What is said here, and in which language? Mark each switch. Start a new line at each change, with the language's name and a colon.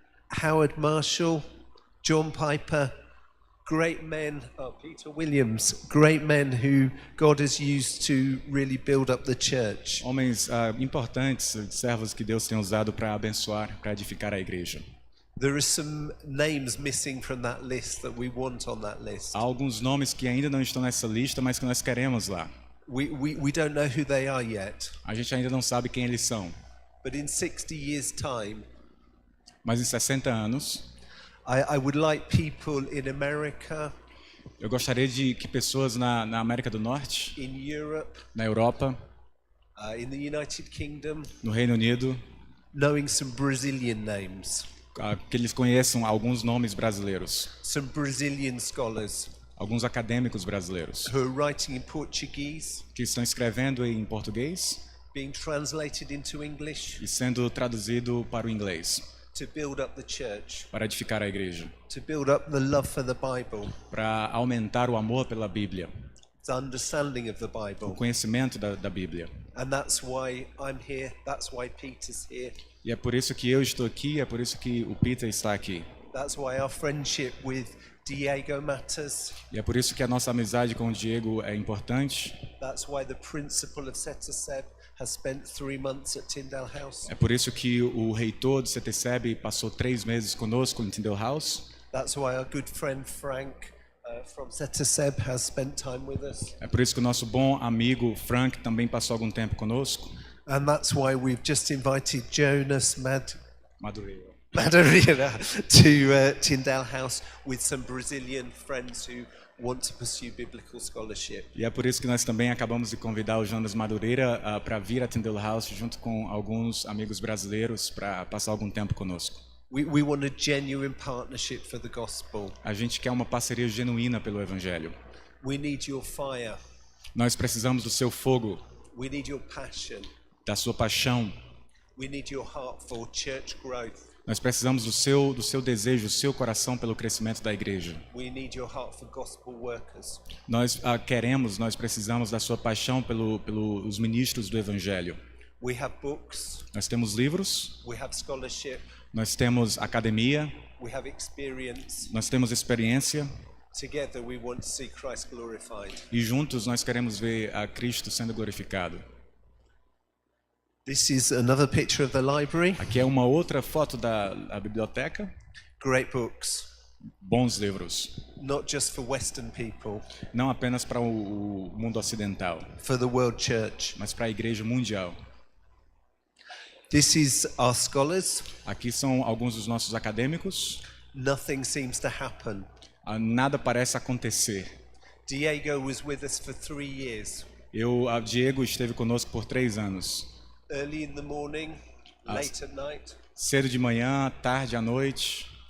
English: Howard Marshall, John Piper, great men, Peter Williams, great men who God has used to really build up the church.
Portuguese: Homens importantes, servos que Deus tem usado para abençoar, para edificar a igreja.
English: There are some names missing from that list that we want on that list.
Portuguese: Há alguns nomes que ainda não estão nessa lista, mas que nós queremos lá.
English: We don't know who they are yet.
Portuguese: A gente ainda não sabe quem eles são.
English: But in 60 years' time,
Portuguese: Mas em 60 anos,
English: I would like people in America,
Portuguese: eu gostaria de que pessoas na América do Norte,
English: in Europe,
Portuguese: na Europa,
English: in the United Kingdom,
Portuguese: no Reino Unido,
English: knowing some Brazilian names,
Portuguese: que eles conheçam alguns nomes brasileiros,
English: some Brazilian scholars
Portuguese: alguns acadêmicos brasileiros,
English: who are writing in Portuguese,
Portuguese: que estão escrevendo em português
English: being translated into English
Portuguese: e sendo traduzido para o inglês,
English: to build up the church,
Portuguese: para edificar a igreja,
English: to build up the love for the Bible,
Portuguese: para aumentar o amor pela Bíblia,
English: the understanding of the
Portuguese: o
English: Bible.
Portuguese: conhecimento da Bíblia.
English: And that's why I'm here, that's why Peter's here,
Portuguese: E é por isso que eu estou aqui, é por isso que o Peter está aqui.
English: that's why our friendship with Diego matters,
Portuguese: E é por isso que a nossa amizade com o Diego é importante.
English: that's why the principal of SETECEB has spent 3 months at Tyndale House,
Portuguese: É por isso que o reitor do SETECEB passou 3 meses conosco em Tyndale House.
English: that's why our good friend Frank from SETECEB has spent time with us,
Portuguese: É por isso que o nosso bom amigo Frank também passou algum tempo conosco.
English: and that's why we've just invited Jonas Madureira. Madureira to Tyndale House with some Brazilian friends who want to pursue biblical scholarship.
Portuguese: E é por isso que nós também acabamos de convidar o Jonas Madureira para vir a Tyndale House junto com alguns amigos brasileiros para passar algum tempo conosco.
English: We want a genuine partnership for the gospel.
Portuguese: A gente quer uma parceria genuína pelo Evangelho.
English: We need your fire.
Portuguese: Nós precisamos do seu fogo,
English: We need your passion.
Portuguese: da sua paixão.
English: We need your heart for church growth.
Portuguese: Nós precisamos do seu desejo, do seu coração pelo crescimento da igreja.
English: We need your heart for gospel workers.
Portuguese: Nós nós precisamos da sua paixão pelos ministros do Evangelho.
English: We have books.
Portuguese: Nós temos livros,
English: We have scholarship.
Portuguese: nós temos academia,
English: We have experience.
Portuguese: nós temos experiência
English: Together we want to see Christ glorified.
Portuguese: e juntos nós queremos ver a Cristo sendo glorificado.
English: This is another picture of the library.
Portuguese: Aqui é uma outra foto da biblioteca.
English: Great books.
Portuguese: Bons livros,
English: Not just for Western people,
Portuguese: não apenas para o mundo ocidental,
English: for the world church.
Portuguese: mas para a igreja mundial.
English: This is our scholars.
Portuguese: Aqui são alguns dos nossos acadêmicos.
English: Nothing seems to happen.
Portuguese: Nada parece acontecer.
English: Diego was with us for 3 years.
Portuguese: Diego esteve conosco por 3 anos.
English: Early in the morning, late at night,
Portuguese: Cedo de manhã, tarde à noite,